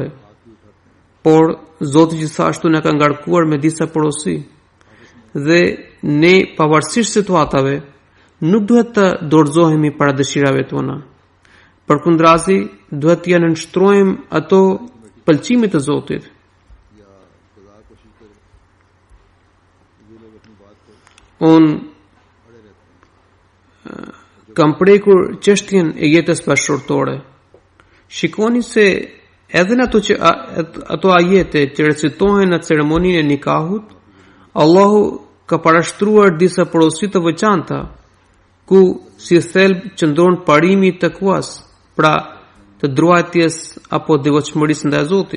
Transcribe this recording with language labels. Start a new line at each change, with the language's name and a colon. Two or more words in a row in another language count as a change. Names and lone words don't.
Albanian: Por Zoti gjithashtu na ka ngarkuar me disa porosi dhe ne pavarësisht situatave nuk duhet të dorëzohemi para dëshirave tona. Përkundrazi duhet t'ia nënshtrojmë ato pëlqimit të Zotit.
Urdu: یا خدا کوشش کرے یہ لوگ اپنی بات پر
Albanian: Unë
Urdu: اڑے رہتے ہیں.
Albanian: kam prekur çështjen e jetës bashkëshortore. Shikoni se edhe në ato ajete që recitohen në ceremoninë e nikahut, Allahu ka parashtruar disa porosi të veçanta, ku si thelb qëndron parimi i takwas, pra të druajtjes apo devotshmërisë ndaj Zotit.